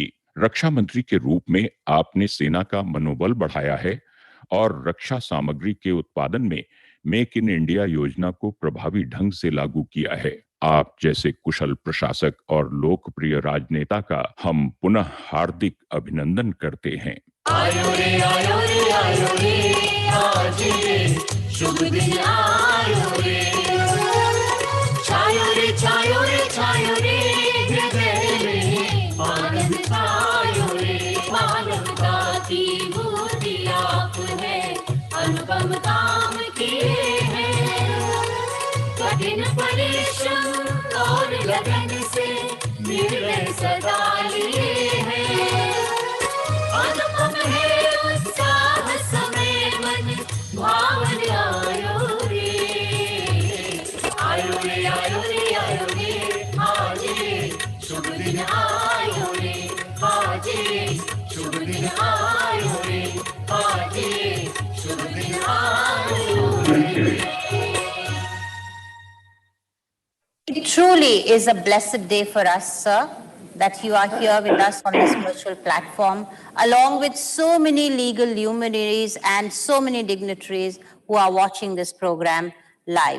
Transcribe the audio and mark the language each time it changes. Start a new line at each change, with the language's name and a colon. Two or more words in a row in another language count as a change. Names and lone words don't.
Hindi: रक्षा मंत्री के रूप में आपने सेना का मनोबल बढ़ाया है और रक्षा सामग्री के उत्पादन में मेक इन इंडिया योजना को प्रभावी ढंग से लागू किया है। आप जैसे कुशल प्रशासक और लोकप्रिय राजनेता का हम पुनः हार्दिक अभिनंदन करते हैं। आयो रे आयो रे आयो रे, आज ये शुभ दिन आयो रे। छायो रे छायो रे छायो रे, हृदय में आनंद छायो रे। मानवता की बूटी आप है, अनुपम काम किए हैं। कठिन परिश्रम और लगन से निर्णय सदा लिए हैं। भावन आयो रे आयो रे आयो रे आयो रे आज शुभ दिन आयो रे आज शुभ दिन आयो रे आज शुभ दिन आयो रे.
English: It truly is a blessed day for us, sir, that you are here with us on this virtual platform, along with so many legal luminaries and so many dignitaries who are watching this program live.